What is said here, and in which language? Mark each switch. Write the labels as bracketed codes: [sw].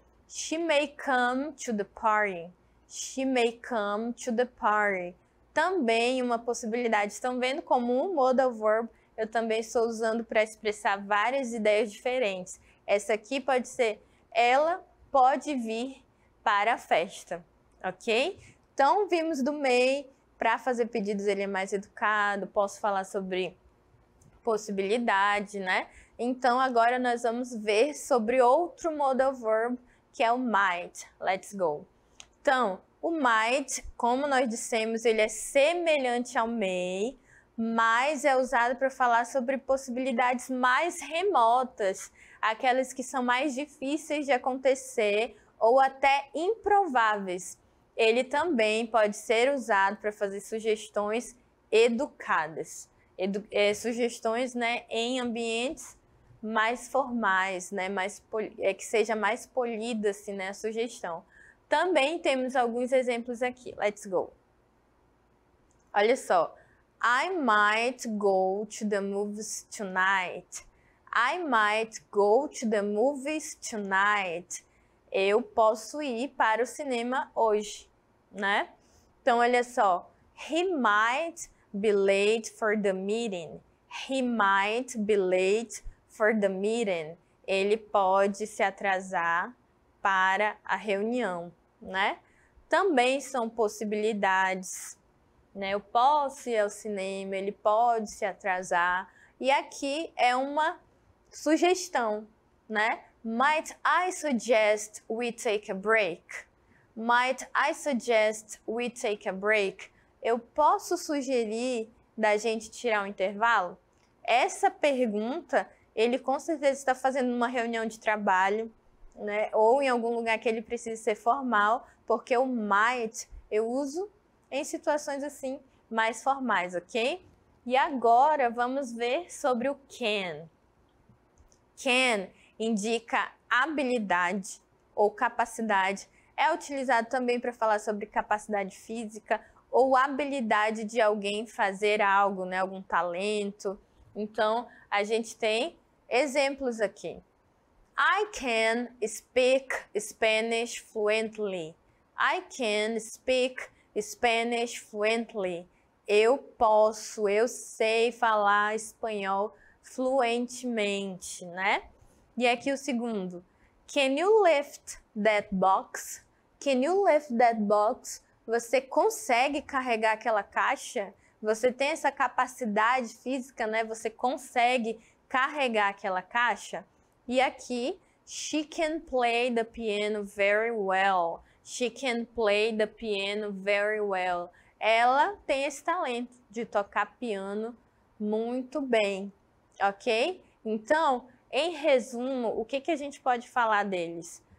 [en] She may come to the party. She may come to the party. [pt] Também uma possibilidade. Estão vendo como um modal verb eu também estou usando para expressar várias ideias diferentes. Essa aqui pode ser ela pode vir para a festa, ok? Então, vimos do may. Para fazer pedidos ele é mais educado. Posso falar sobre possibilidade, né? Então, agora nós vamos ver sobre outro modal verb, que é o might. [en] Let's go! [pt] Então, o might, como nós dissemos, ele é semelhante ao may, mas é usado para falar sobre possibilidades mais remotas, aquelas que são mais difíceis de acontecer ou até improváveis. Ele também pode ser usado para fazer sugestões educadas, sugestões, né, em ambientes mais formais, né, que seja mais polida assim, né, a sugestão. Também temos alguns exemplos aqui. [en] Let's go. [pt] Olha só. [en] I might go to the movies tonight. I might go to the movies tonight. [pt] Eu posso ir para o cinema hoje, né? Então, olha só. [en] He might be late for the meeting. He might be late for the meeting. [pt] Ele pode se atrasar para a reunião, né? Também são possibilidades, né? Eu posso ir ao cinema, ele pode se atrasar. E aqui é uma sugestão, né? [en] Might I suggest we take a break? Might I suggest we take a break? [pt] Eu posso sugerir da gente tirar um intervalo? Essa pergunta, ele com certeza está fazendo uma reunião de trabalho, né? Ou em algum lugar que ele precisa ser formal, porque o might eu uso em situações assim mais formais, ok? E agora vamos ver sobre o can. Can indica habilidade ou capacidade. É utilizado também para falar sobre capacidade física ou habilidade de alguém fazer algo, né? Algum talento. Então, a gente tem exemplos aqui. [en] I can speak Spanish fluently. I can speak Spanish fluently. [pt] Eu sei falar espanhol fluentemente, né? E aqui o segundo. [en] Can you lift that box? Can you lift that box? [pt] Você consegue carregar aquela caixa? Você tem essa capacidade física, né? Você consegue carregar aquela caixa? E aqui, [en] she can play the piano very well. She can play the piano very well. [pt] Ela tem esse talento de tocar piano muito bem, ok? Então, em resumo, o que a gente pode falar deles?